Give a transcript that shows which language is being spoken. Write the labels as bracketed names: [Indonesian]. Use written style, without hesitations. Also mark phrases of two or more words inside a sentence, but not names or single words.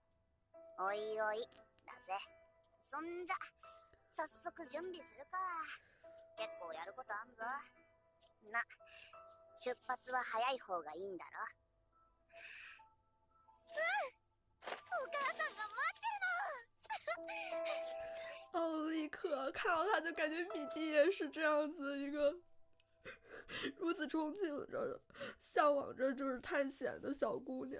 [Japanese] おいおいだぜ。そんじゃ早速準備するか。結構やることあんぞ。な、出発は早い方がいいんだろ。お母さんが [Chinese] 奥利克看到他就感觉米蒂也是这样子一个如此憧憬着、向往着就是探险的小姑娘。